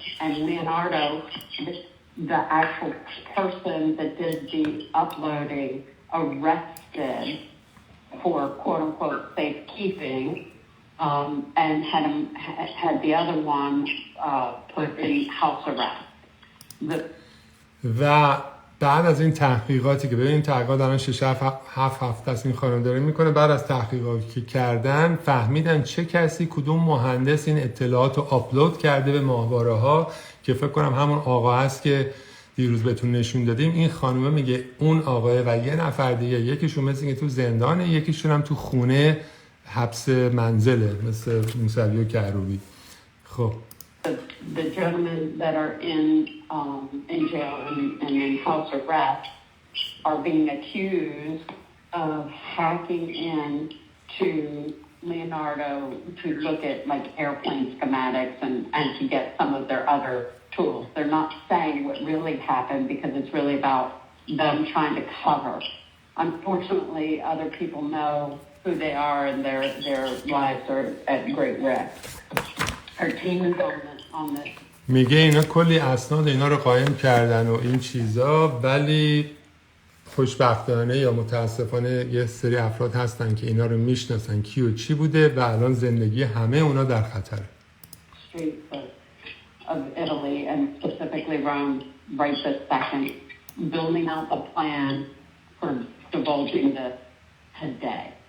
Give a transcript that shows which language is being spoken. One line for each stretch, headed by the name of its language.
English: And Leonardo, the actual person that did the uploading, arrested for quote-unquote safekeeping, and had the other one put in house arrest.
Persian: و بعد از این تحقیقاتی که ببین تحقیقات الان 6-7 هفته است این خانم داره میکنه، بعد از تحقیقاتی که کردن فهمیدن چه کسی کدوم مهندس این اطلاعات رو آپلود کرده به ماهواره ها، که فکر کنم همون آقا هست که دیروز بهتون نشون دادیم. این خانومه میگه اون آقای و یه نفر دیگه، یکیشون مثل اینکه تو زندانه، یکیشون هم تو خونه حبس منزله مثل موسوی و کروبی. خب
English: The gentlemen that are in jail and in house arrest are being accused of hacking in to Leonardo to look at like airplane schematics and to get some of their other tools. They're not saying what really happened because it's really about them trying to cover. Unfortunately, other people know who they are and their lives are at great risk. Our team is on this.
Persian: میگه اینا کلی اسناد اینا رو قایم کردن و این چیزا، ولی خوشبختانه یا متاسفانه یه سری افراد هستن که اینا رو میشناسن کی و چی بوده و الان زندگی همه اونا در خطره.
English: Streets of Italy and specifically Rome right this second, building out the plan for divulging this today.